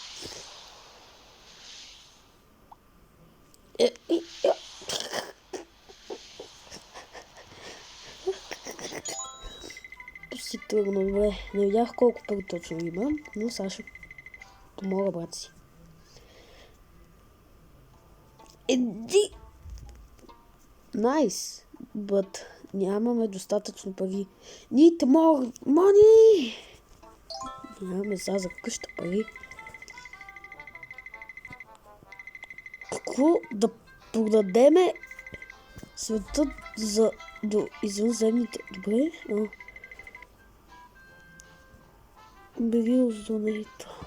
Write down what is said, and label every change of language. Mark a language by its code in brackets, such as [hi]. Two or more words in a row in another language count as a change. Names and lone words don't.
[bg] Си тръгна, добре. Не видях колко пари точно имам, но сега ще помогна брат си. Найс, but нямаме достатъчно пари. [en] Need more money! [bg] Нямаме сега за къща пари. Какво да продадеме света до извънземните? Добре? Бери озонейта.